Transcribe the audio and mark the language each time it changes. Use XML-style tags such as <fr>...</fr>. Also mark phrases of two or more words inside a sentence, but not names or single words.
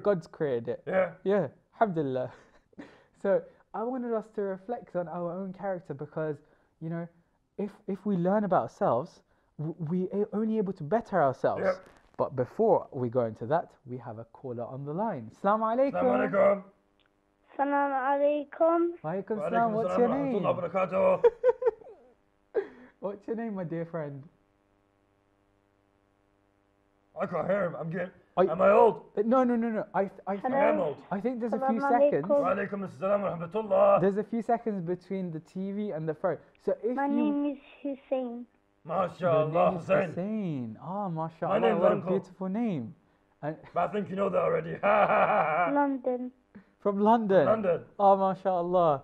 <en>God's created it. Yeah. Yeah. Alhamdulillah. So I wanted us to reflect on our own character, because, if we learn about ourselves, we are only able to better ourselves. Yep. But before we go into that, we have a caller on the line.</en> <ar>السلام عليكم. السلام عليكم. السلام عليكم. وعليكم السلام.</ar> <en>What's your name? What's your name, my dear friend? I can't hear him. Am I old? No. I am old. I think there's a few seconds.</en> <ar>وعليكم السلام ورحمة الله.</ar> <en>There's a few seconds between the TV and the phone. So if My name is Hussein. MashaAllah, Hussein. MashaAllah, what a beautiful name. But I think you know that already. London. From London? London. Oh, MashaAllah.</en>